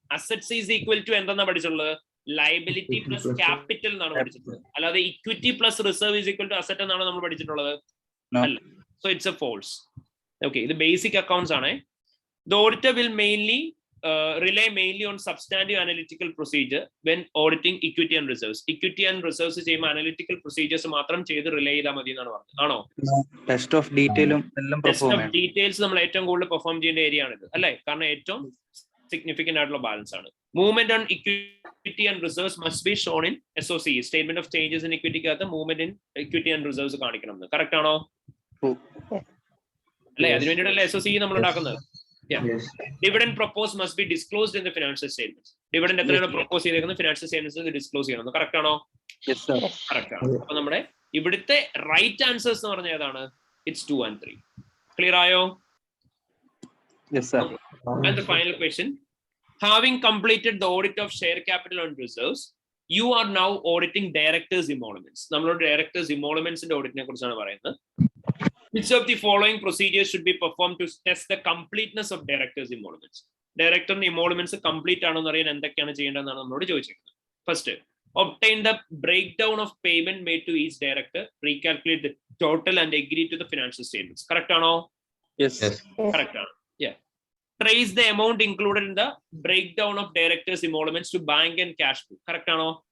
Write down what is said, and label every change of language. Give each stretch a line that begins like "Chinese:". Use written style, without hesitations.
Malayalam: Assets is equal to എന്തെന്നാ പഠിച്ചിട്ടുള്ളത്? Liability plus capital എന്നാണ് പഠിച്ചിട്ടുള്ളത്. അല്ലാതെ equity plus reserve is equal to asset എന്നാണ് നമ്മൾ പഠിച്ചിട്ടുള്ളത്.
English: അല്ല. So it's a false. Okay, the basic accounts ആണ്. The auditor will rely mainly on substantive analytical procedure when auditing equity and reserves.
Malayalam: Equity and reserves ചെയ്യുമ്പോൾ analytical procedures മാത്രം ചെയ്ത് relay ചെയ്താൽ മതി എന്നാണ് പറഞ്ഞത്. ആണോ? ടെസ്റ്റ് ഓഫ് ഡീറ്റെയിലും എല്ലാം ടെസ്റ്റ് ഓഫ് ഡീറ്റെയിൽസ് നമ്മൾ ഏറ്റവും കൂടുതൽ പെർഫോം ചെയ്യേണ്ട ഏരിയ ആണിത് അല്ലേ? കാരണം ഏറ്റവും സിഗ്നിഫിക്കന്റ് ആയിട്ടുള്ള ബാലൻസ് ആണ്.
English: movement on equity and reserves must be shown in SOC,
Malayalam: statement of changes in ഇക്വിറ്റിക്കകത്ത് movement in equity and reserves കാണിക്കണം. കറക്റ്റ് ആണോ? അല്ലെ? അതിനുവേണ്ടിയിട്ടല്ലേ SOC നമ്മൾ ഉണ്ടാക്കുന്നത്.
English: Yes. Dividend proposed must be disclosed in the financial statements.
Malayalam: Dividend എത്രയാണ് propose ചെയ്തേക്കുന്നത് financial സ്റ്റേറ്റ്മെന്റ്സിൽ disclose ചെയ്യണം. Correct ആണോ? Correct ആണ്. അപ്പൊ നമ്മുടെ ഇവിടുത്തെ റൈറ്റ് ആൻസേഴ്സ് എന്ന് പറഞ്ഞ ഏതാണ്?
English: It's 2 and 3.
Malayalam: ക്ലിയർ ആയോ?
English: Yes, sir. And the final question, having completed the audit of share capital and reserves, you are now auditing directors' emoluments.
Malayalam: നമ്മളോട് directors' emolumentsന്റെ ഓഡിറ്റിനെ കുറിച്ചാണ് പറയുന്നത്.
English: Which of the following procedures should be performed to test the completeness of directors' emoluments?
Malayalam: Director's emoluments complete ആണോ എന്ന് അറിയാൻ എന്തൊക്കെയാണ് ചെയ്യേണ്ടതെന്നാണ് നമ്മളോട് ചോദിച്ചിരിക്കുന്നത്.
English: First, obtain the breakdown of payment made to each director, recalculate the total and agree to the financial statements.
Malayalam: Correct ആണോ?
English: Yes.
Malayalam: Correct ആണ്. Yeah.
English: Trace the amount included in the breakdown of directors' emoluments to bank and cash book. Correct ആണോ?